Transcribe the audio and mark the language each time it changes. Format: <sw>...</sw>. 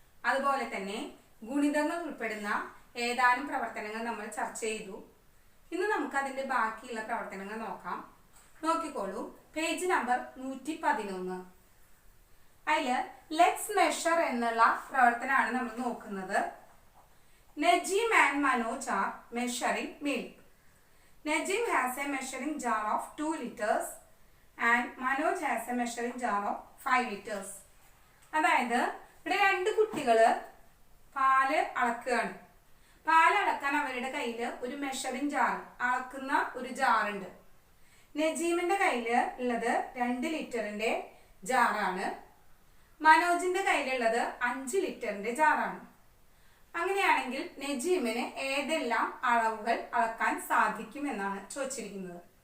<ml>അതുപോലെ തന്നെ ഗുണിതങ്ങൾ ഉൾപ്പെടുന്ന ഏതാനും പ്രവർത്തനങ്ങൾ നമ്മൾ ചർച്ച ചെയ്തു. ഇന്ന് നമുക്ക് അതിന്റെ ബാക്കിയുള്ള പ്രവർത്തനങ്ങൾ നോക്കാം. നോക്കിക്കോളൂ, പേജ് നമ്പർ 111. അതില് ലെറ്റ്സ് മെഷർ എന്നുള്ള പ്രവർത്തനമാണ് നമ്മൾ നോക്കുന്നത്.</ml> <en>Najim and Manoj are measuring milk. Najim has a measuring jar of 2 liters and Manoj has a measuring jar of 5 liters.</en> <ml>അതായത് ഇവിടെ 2 കുട്ടികള് പാല് അളക്കുകയാണ്. പാല് അളക്കാൻ അവരുടെ കയ്യിൽ ഒരു മെഷറിംഗ് ജാർ, അളക്കുന്ന ഒരു ജാറുണ്ട്. നജീമിന്റെ കയ്യിൽ ഉള്ളത് 2 ലിറ്ററിന്റെ ജാറാണ്. മനോജിന്റെ കയ്യിലുള്ളത് 5 ലിറ്ററിന്റെ ജാറാണ്. അങ്ങനെയാണെങ്കിൽ നജീമിന് ഏതെല്ലാം അളവുകൾ അളക്കാൻ സാധിക്കും എന്നാണ് ചോദിച്ചിരിക്കുന്നത്.</ml>